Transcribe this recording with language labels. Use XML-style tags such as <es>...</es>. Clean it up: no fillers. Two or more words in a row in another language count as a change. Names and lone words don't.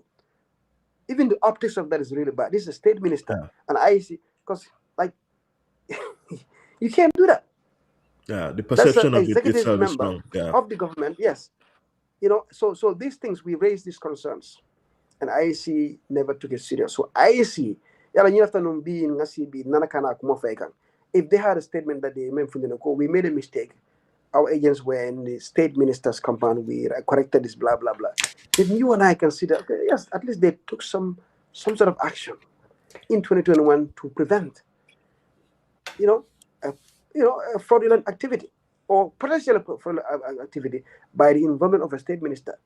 <en>Even the optics of that is really bad. This is a state minister Yeah. and IC, because, like, you can't do that. Yeah. The That's an perception of it executive itself is member strong. Yeah. of the government, yes. So these things, we raised these concerns, and IEC never took it serious. So IEC, yala ñi lafta num bi ngasi bi nana kana kuma faykan. If they had a statement that they meant we made a mistake. Our agents were in the state minister's compound. We corrected this, blah blah blah. Then you and I can see that, okay, yes, at least they took some sort of action in 2021 to prevent, you know, a, a fraudulent activity or potential fraudulent activity by the involvement of a state minister.</en>